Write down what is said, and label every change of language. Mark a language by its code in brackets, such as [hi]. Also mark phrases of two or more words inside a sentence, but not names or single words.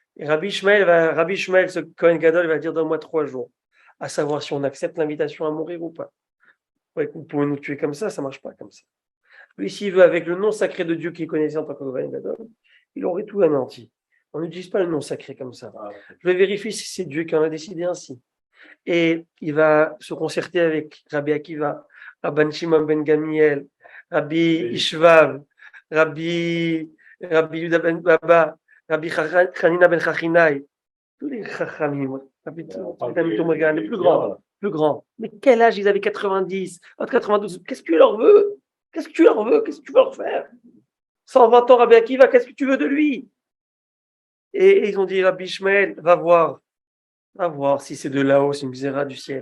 [fr] Et Rabbi Ishmael, ce [he] כהן גדול, [fr] il va dire donne-moi 3 jours, à savoir si on accepte l'invitation à mourir ou pas. Ouais, vous pouvez nous tuer comme ça marche pas comme ça. Lui, s'il veut, avec le nom sacré de Dieu qu'il connaissait en tant que [he] כהן גדול, [fr] il aurait tout anéanti. On n'utilise pas le nom sacré comme ça. Je vais vérifier si c'est Dieu qui en a décidé ainsi. Et il va se concerter avec Rabbi Akiva, Rabban Shimon ben Gamiel, Rabbi Ishvav, Rabbi Yuda ben Baba, Rabbi Hanina ben Chachinai, tous les Chachamim, les plus grands. Mais quel âge ils avaient? 90, entre 92. Qu'est-ce que tu leur veux? Qu'est-ce que tu leur veux? Qu'est-ce que tu veux leur faire? 120 ans, Rabbi Akiva, qu'est-ce que tu veux de lui? Et ils ont dit, Rabbi Ishmael, va voir si c'est de là-haut, c'est une xéra du ciel.